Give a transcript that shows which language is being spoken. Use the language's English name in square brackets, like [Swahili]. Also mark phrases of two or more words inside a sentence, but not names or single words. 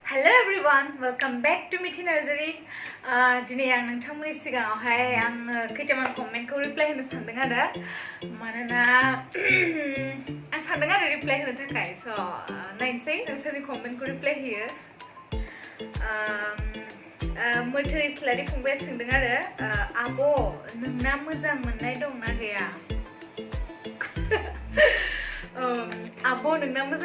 [English] Hello everyone, welcome back to Mithi Nursery. [Bodo] Today आं नोंथांमोननि सिगाङावहाय आं खैथामान कमेन्टखौ रिप्लाइ होनो सानदों आरो मानोना आं सानदों आरो रिप्लाइ होनो थाखाय स' नायनोसै नोंसोरनि कमेन्टखौ रिप्लाइ होयो मोथै इस्लारि फंबाया सोंदों आरो आब' नोंना मोजां मोननाय दंना गैया आब' नोंना मोजां